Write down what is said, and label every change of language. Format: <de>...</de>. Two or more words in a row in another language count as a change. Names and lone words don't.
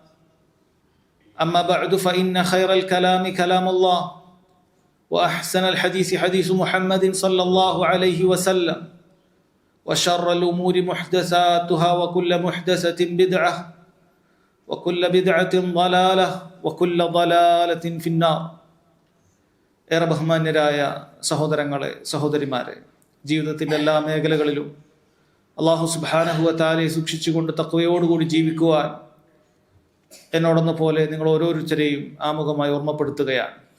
<ar>أما بعد فإن خير الكلام كلام الله وأحسن الحديث حديث محمد صلى الله عليه وسلم وشر الأمور محدثاتها وكل محدثة بدعة وكل بدعة ضلالة وكل ضلالة في النار.</ar> <ml>ഏറെ ബഹുമാന്യരായ സഹോദരങ്ങളെ, സഹോദരിമാരെ, ജീവിതത്തിൻ്റെ എല്ലാ മേഖലകളിലും</ml> <ar>الله سبحانه وتعالى</ar> <ml>സൂക്ഷിച്ചുകൊണ്ട് തഖ്വയോടുകൂടി ജീവിക്കുവാൻ എന്നോടെന്ന പോലെ നിങ്ങൾ ഓരോരുത്തരെയും ആമുഖമായി ഓർമ്മപ്പെടുത്തുകയാണ്.</ml>